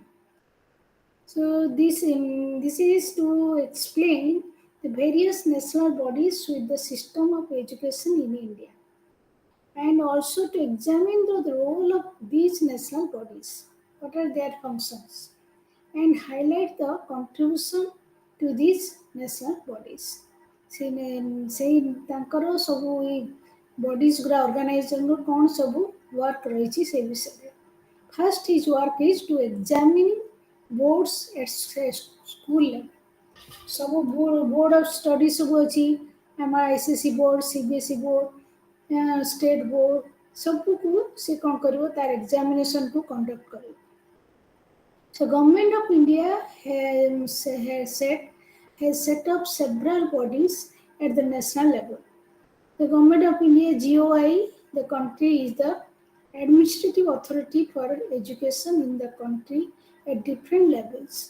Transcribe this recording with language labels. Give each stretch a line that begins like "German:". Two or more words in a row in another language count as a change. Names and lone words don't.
English: So this is to explain the various national bodies with the system of education in India, and also to examine the role of these national bodies, what are their functions, and highlight the contribution to these national bodies.
Odia: ସେଇ ତାଙ୍କର ସବୁ ଏଇ bodies ଗୁଡ଼ା ଅର୍ଗାନାଇଜେସନର କ'ଣ ସବୁ ୱାର୍କ ରହିଛି ସେ ବିଷୟରେ.
English: First, his work is to examine boards at school level.
Odia: ସବୁ
English: board of study
Odia: ସବୁ ଅଛି, ଆମର ଆଇସିଏସସି ବୋର୍ଡ, ସିବିଏସଇ ବୋର୍ଡ,
English: state board,
Odia: ସବୁକୁ ସେ କ'ଣ କରିବ, ତାର ଏକ୍ଜାମିନେସନକୁ କଣ୍ଡକ୍ଟ କରିବ.
English: So Government of India has set up several bodies at the national level. The Government of India GOI, the country is the administrative authority for education in the country at different levels.